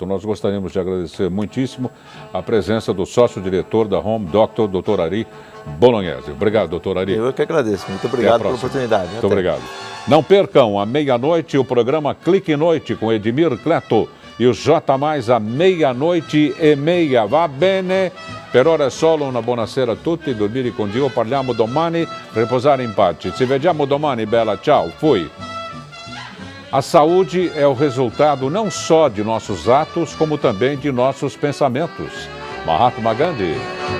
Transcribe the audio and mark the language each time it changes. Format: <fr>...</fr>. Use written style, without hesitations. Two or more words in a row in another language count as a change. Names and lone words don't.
<pt>Nós gostaríamos de agradecer muitíssimo a presença do sócio-diretor da Home Doctor, Dr. Ari Bolognese. Obrigado, doutor Ari. Eu que agradeço. Muito obrigado pela oportunidade. Muito obrigado. Não percam, à meia-noite, o programa Clique Noite com Edmir Cleto e o J+, à meia-noite e meia.</pt> <it>Va bene? Per ora è solo una buonasera a tutti, dormire con Dio, parliamo domani, riposare in pace. Ci vediamo domani, bella, ciao,</it> <pt>fui. A saúde é o resultado não só de nossos atos, como também de nossos pensamentos. Mahatma Gandhi.</pt>